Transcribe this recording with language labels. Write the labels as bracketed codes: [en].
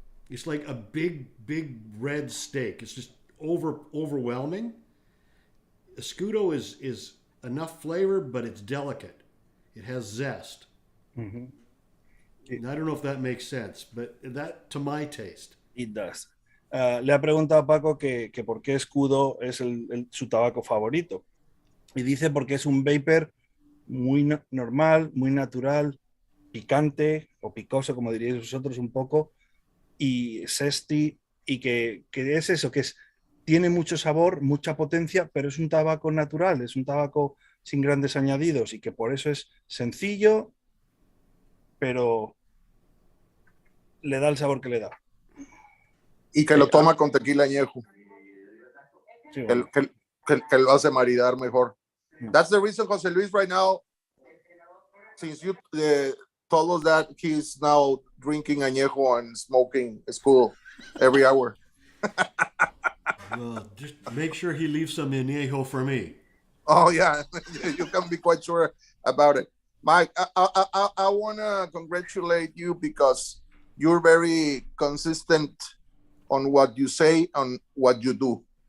[en] It's like a big red steak. It's just overwhelming. Escudo is enough flavor, but it's delicate. It has zest. Mm-hmm. And I don't know if that makes sense, but that, to my taste. It does. [es] Le ha preguntado a Paco que por qué Escudo es su tabaco favorito. Y dice porque es un vapor muy normal, muy natural, picante o picoso, como diríais vosotros un poco, y zesty, y que es eso, tiene mucho sabor, mucha potencia, pero es un tabaco natural, es un tabaco sin grandes añadidos y que por eso es sencillo, pero le da el sabor que le da. Y que lo toma con tequila añejo. Sí, bueno. que lo hace maridar mejor. [en] That's the reason Jose Luis right now, since you told us that he's now drinking añejo and smoking Escudo every hour. Well, just make sure he leaves some añejo for me. Oh yeah, you can be quite sure about it. Mike, I want to congratulate you because you're very consistent on what you say and what you do.